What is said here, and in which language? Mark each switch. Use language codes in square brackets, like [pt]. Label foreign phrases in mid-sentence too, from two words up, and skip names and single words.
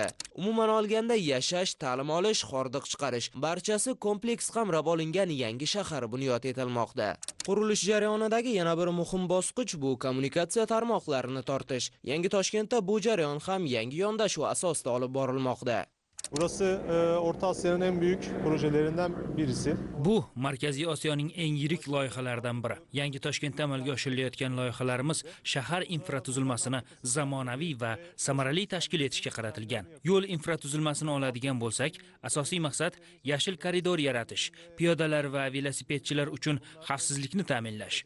[uz] Umuman olganda yashash, ta'lim olish, hordiq chiqarish barchasi kompleks qamrab olingan yangi shahar bunyod etilmoqda. Qurilish jarayonidagi yana bir muhim bosqich bu kommunikatsiya tarmoqlarini tortish. Yangi Toshkentda bu jarayon ham yangi yondashuv asosida olib borilmoqda. [tr] Burası Orta Asya'nın en büyük projelerinden birisi. [uz] Bu Markaziy Osiyoning eng yirik loyihalaridan biri. Yangi Toshkentda amalga oshirilayotgan loyihalarimiz shahar infratuzilmasini zamonaviy va samarali tashkil etishga qaratilgan. Yo'l infratuzilmasini oladigan bo'lsak, asosiy maqsad yashil koridor yaratish, piyodalar va velosipedchilar uchun xavfsizlikni ta'minlash.